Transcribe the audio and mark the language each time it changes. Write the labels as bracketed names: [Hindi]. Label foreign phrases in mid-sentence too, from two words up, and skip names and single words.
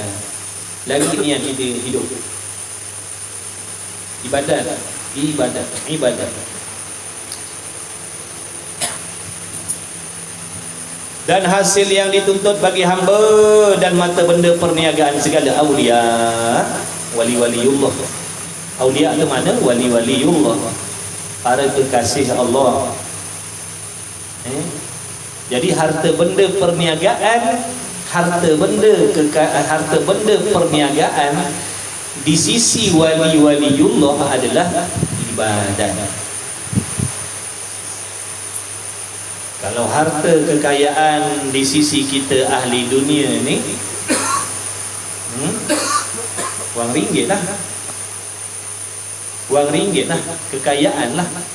[Malay] Lagi niat kita hidup. Ibadat. Dan hasil yang dituntut bagi hamba dan mata benda perniagaan segala awliya, wali-waliullah. Awliya itu mana? Wali-waliullah, para kekasih Allah. Jadi harta benda perniagaan, harta benda perniagaan di sisi wali-waliullah adalah ibadat. Kalau harta kekayaan di sisi kita ahli dunia ni, wang ringgit lah, kekayaan lah.